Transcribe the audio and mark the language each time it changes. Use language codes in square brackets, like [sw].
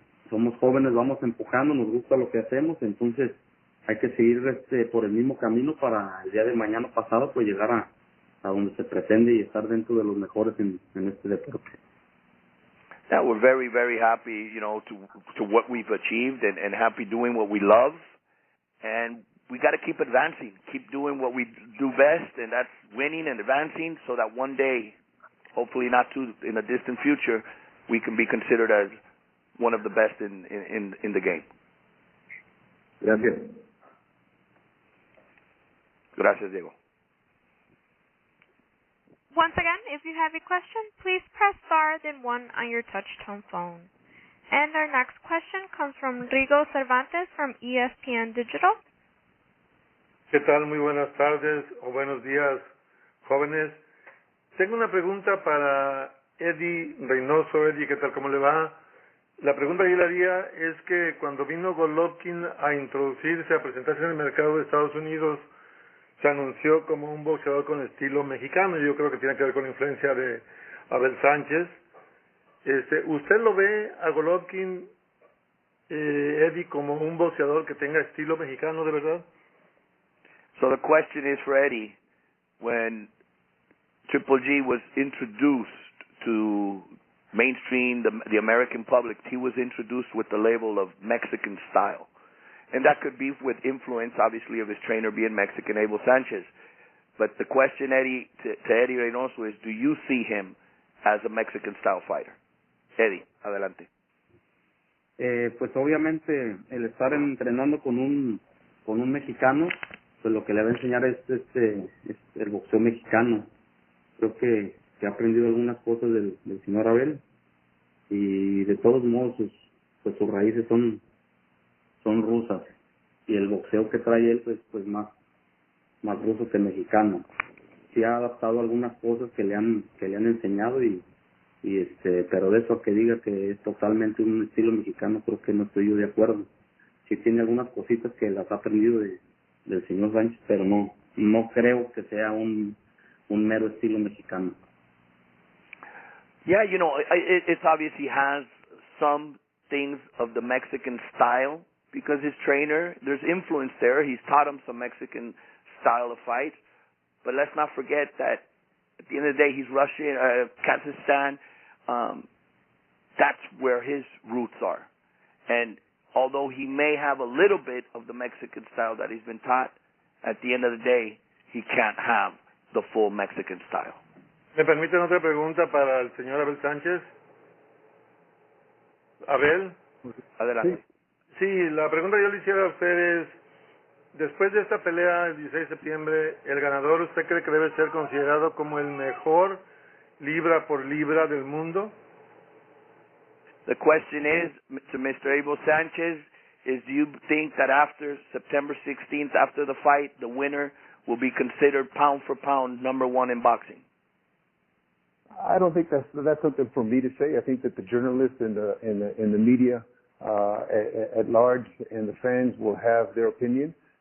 [es] Somos jóvenes, vamos empujando, nos gusta lo que hacemos, entonces hay que seguir por el mismo camino para el día de mañana pasado pues llegar a donde se pretende y estar dentro de los mejores en este deporte. [en] Yeah, we're very, very happy, to what we've achieved and happy doing what we love. And we got to keep advancing, keep doing what we do best, and that's winning and advancing so that one day, hopefully not too in a distant future, we can be considered as one of the best in the game. [es] Gracias. Gracias, Diego. [en] Once again, if you have a question, please press star then 1 on your touch-tone phone. And our next question comes from Rigo Cervantes from ESPN Digital. [es] ¿Qué tal? Muy buenas tardes o buenos días, jóvenes. Tengo una pregunta para Eddy Reynoso. Eddy, ¿qué tal? ¿Cómo le va? La pregunta que yo le haría es que cuando vino Golovkin a introducirse, a presentarse en el mercado de Estados Unidos, se anunció como un boxeador con estilo mexicano. Yo creo que tiene que ver con la influencia de Abel Sanchez. ¿Usted lo ve a Golovkin, Eddy, como un boxeador que tenga estilo mexicano de verdad? [en] So the question is for Eddy, when Triple G was introduced to mainstream, the American public, he was introduced with the label of Mexican style. And that could be with influence, obviously, of his trainer being Mexican, Abel Sanchez. But the question, Eddy, to Eddy Reynoso is, do you see him as a Mexican-style fighter? [es] Eddy, adelante. Pues obviamente el estar entrenando con un mexicano, pues lo que le va a enseñar es el boxeo mexicano. Creo que ha aprendido algunas cosas del señor Abel y de todos modos pues sus raíces son rusas y el boxeo que trae él pues más ruso que mexicano. Sí ha adaptado algunas cosas que le han enseñado y pero de eso a que diga que es totalmente un estilo mexicano, creo que no estoy yo de acuerdo. Sí tiene algunas cositas que las ha aprendido del señor Sánchez, pero no creo que sea un mero estilo mexicano. [en] Yeah, it's obvious he has some things of the Mexican style because his trainer, there's influence there. He's taught him some Mexican style of fight. But let's not forget that at the end of the day, he's Russian, Kazakhstan. That's where his roots are. And although he may have a little bit of the Mexican style that he's been taught, at the end of the day, he can't have the full Mexican style. [es] ¿Me permiten otra pregunta para el señor Abel Sánchez? Abel. Adelante. Sí, la pregunta que yo le hiciera a usted es, después de esta pelea el 16 de septiembre, ¿el ganador usted cree que debe ser considerado como el mejor libra por libra del mundo? [en] The question is, to Mr. Abel Sanchez, is do you think that after September 16th, after the fight, the winner will be considered pound for pound number one in boxing? I don't think that's something for me to say. I think that the journalists and the media at large and the fans will have their opinion.